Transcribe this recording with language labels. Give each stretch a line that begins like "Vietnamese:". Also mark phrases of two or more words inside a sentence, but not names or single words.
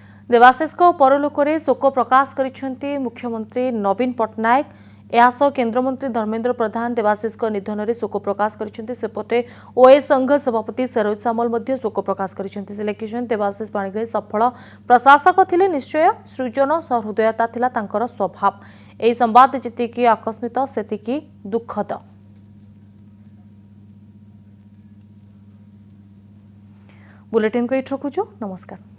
Odia: ଦେବାଶୀଷ ପରଲୋକରେ ଶୋକ ପ୍ରକାଶ କରିଛନ୍ତି ମୁଖ୍ୟମନ୍ତ୍ରୀ ନବୀନ ପଟ୍ଟନାୟକ। ଏହାସହ କେନ୍ଦ୍ରମନ୍ତ୍ରୀ ଧର୍ମେନ୍ଦ୍ର ପ୍ରଧାନ ଦେବାଶୀଷ ନିଧନ ରେ ଶୋକ ପ୍ରକାଶ କରିଛନ୍ତି। ସେପଟେ ଓଏସ ସଂଘ ସଭାପତି ସରୋଜ ସାମଲ ମଧ୍ୟ ଶୋକ ପ୍ରକାଶ କରିଛନ୍ତି। ସେ ଲେଖିଛନ୍ତି ଦେବାଶୀଷ ପାଣିଗ୍ରାହୀ ସଫଳ ପ୍ରଶାସକ ଥିଲେ, ନିଶ୍ଚୟ ସୃଜନ ସହୃଦୟତା ଥିଲା ତାଙ୍କର ସ୍ୱଭାବ। ଏହି ସମ୍ବାଦ ଯେତିକି ଆକସ୍ମିକ ସେତିକି ଦୁଃଖଦ। ବୁଲେଟିନ କୁ ଏଠି ରଖୁଛୁ। ନମସ୍କାର।